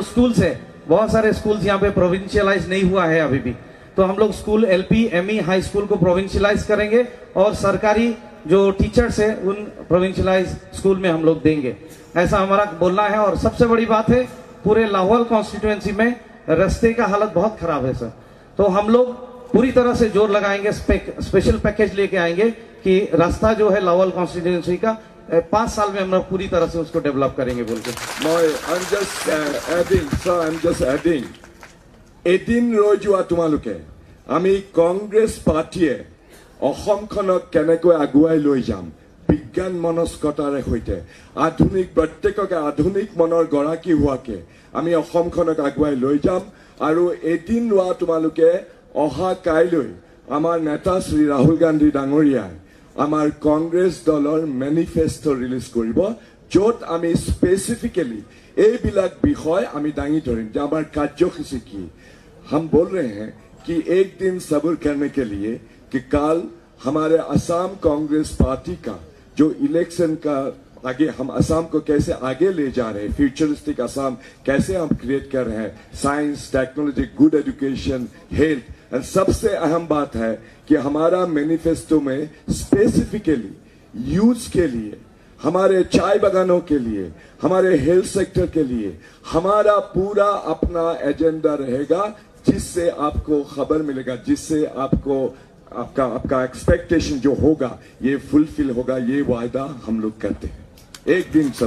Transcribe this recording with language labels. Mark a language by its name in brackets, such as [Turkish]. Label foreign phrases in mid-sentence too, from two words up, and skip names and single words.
[Hindi] स्कूल्स है बहुत सारे स्कूल्स यहाँ पे प्रोविंशियलाइज नहीं हुआ है अभी भी तो हम लोग [English] school LP ME high school [Hindi] को प्रोविंशियलाइज करेंगे और सरकारी जो टीचर्स है उन [English] provincialise school [Hindi] में हम लोग देंगे ऐसा हमारा बोलना है और सबसे बड़ी बात है पूरे लाहौल कॉन्स्टिट्यूएंसी में रास्ते का हालत बहुत खराब है सर तो हम लोग पूरी तरह से जोर लगाएंगे [English] special package [Hindi] लेके आएंगे कि रास्ता जो है लाहौल कॉन्स्टिट्यूएंसी का 5 साल में हम लोग पूरी तरह से उसको डेवलप करेंगे बोल के [English] I'm just adding [Assamese] এদিন ৰৈ যোৱা তোমালোকে আমি কংগ্ৰেছ পাৰ্টিয়ে অসমখনক কেনেকৈ আগুৱাই লৈ যাম বিজ্ঞান মনস্কতাৰে সৈতে প্ৰত্যেককে আধুনিক মনৰ গৰাকী হোৱাকে আমি অসমখনক আগুৱাই লৈ যাম আৰু এদিন ৰোৱা তোমালোকে অহা কাইলৈ আমাৰ নেতা শ্ৰী ৰাহুল গান্ধী ডাঙৰীয়াই আমাৰ কংগ্ৰেছ দলৰ [English] manifesto release [Assamese] কৰিব য'ত আমি স্পেচিফিকেলি এইবিলাক বিষয় আমি দাঙি ধৰিম যে আমাৰ কাৰ্যসূচী কি [Hindi] हम बोल रहे हैं कि एक दिन सब्र करने के लिए कि कल हमारे असम कांग्रेस पार्टी का जो इलेक्शन का आगे हम असम को कैसे आगे ले जा रहे हैं फ्यूचरिस्टिक असम कैसे हम क्रिएट कर रहे हैं [English] science technology good education health and [Hindi] सबसे अहम बात है कि हमारा मैनिफेस्टो में [English] specifically youth [Hindi] के लिए हमारे चाय बागानों के लिए हमारे [English] health sector [Hindi] के लिए हमारा पूरा अपना एजेंडा रहेगा जिससे आपको खबर मिलेगा जिससे आपको आपका एक्सपेक्टेशन जो होगा ये फुलफिल होगा, ये वायदा हम लोग करते हैं एक दिन सब।